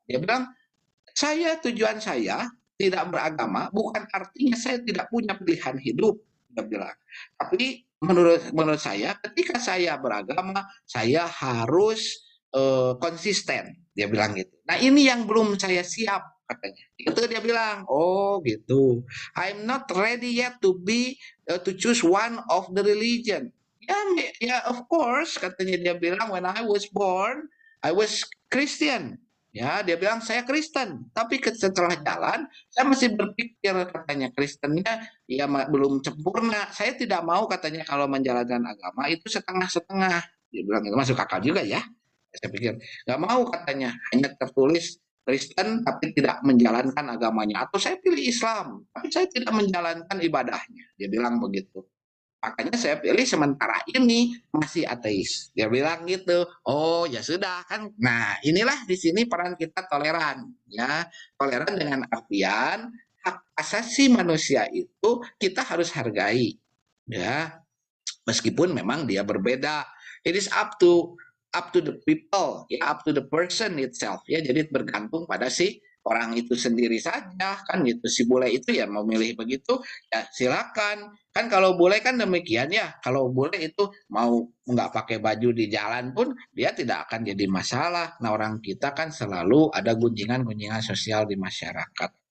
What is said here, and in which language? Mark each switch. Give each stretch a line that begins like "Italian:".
Indonesian: Dia bilang tujuan saya tidak beragama bukan artinya saya tidak punya pilihan hidup, dia bilang. Tapi menurut saya ketika saya beragama, saya harus konsisten, dia bilang gitu. Nah, ini yang belum saya siap katanya. Itu dia bilang, oh gitu.
English: I'm not ready yet to choose one of the religion. Ya, ya of course
Indonesian: katanya, dia bilang
English: when I was born I was Christian.
Indonesian: Ya, dia bilang saya Kristen, tapi setelah jalan saya masih berpikir katanya Kristennya ya belum sempurna. Saya tidak mau katanya kalau menjalankan agama itu setengah-setengah. Dia bilang itu masuk akal juga ya. Saya pikir nggak mau katanya hanya tertulis Kristen tapi tidak menjalankan agamanya. Atau saya pilih Islam tapi saya tidak menjalankan ibadahnya. Dia bilang begitu. Makanya saya pilih sementara ini masih ateis. Dia bilang gitu. Oh ya sudah kan. Nah inilah di sini peran kita toleran. Ya, toleran dengan artian hak asasi manusia itu kita harus hargai. Ya, meskipun memang dia berbeda.
English: It is up to the people, ya, up to the person itself, ya.
Indonesian: Jadi bergantung pada si orang itu sendiri saja kan gitu. Si bule itu ya mau milih begitu ya silakan. Kan kalau bule kan demikian ya. Kalau bule itu mau nggak pakai baju di jalan pun dia tidak akan jadi masalah. Nah, orang kita kan selalu ada gunjingan-gunjingan sosial di masyarakat.